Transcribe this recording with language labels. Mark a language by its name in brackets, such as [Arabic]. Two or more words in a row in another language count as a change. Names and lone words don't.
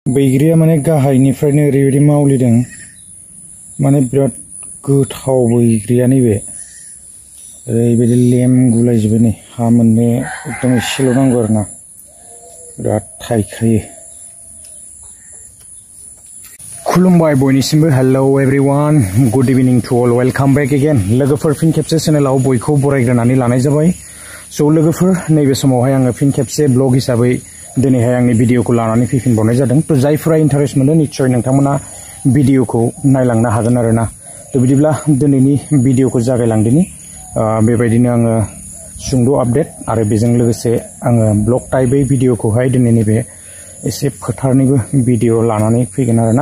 [Bodo] बैग्रिया माने गाहायनिफ्रायनो ओरैबायदि मावलिदों माने बिराद गोथाव बैग्रिया नैबे ओरैबायदि लेमगुलायजोबो नै हा मोननो एकदम एसेल' नांगौ आरोना बिराद थायखायो। खुलुमबाय बयनिसिमबो [English] hello everyone good evening to all welcome back again [Bodo] लोगोफोर फिन खेबसे चेनेलाव बयखौ बरायग्रोनानै लानाय जाबाय। स' लोगोफोर नैबे समावहाय आङो फिन खेबसे ब्लग हिसाबै दिनैहाय आंनि भिडिअखौ लानानै फैफिनबावनाय जादों। थ' जायफोरा इन्टारेस्ट मोनो निश्चय नोंथांमोना भिडिअखौ नायलांनो हागोन आरोना। थ' बिदिब्ला दिनैनि भिडिअखौ जागायलांदिनि बेबायदिनो आङो सुंद' आपडेट आरो बेजों लोगोसे आङो ब्लग टाइपै भिडिअखौहाय दिनैनि बे एसे फोथारनिबो भिडिअ लानानै फैगोन आरोना।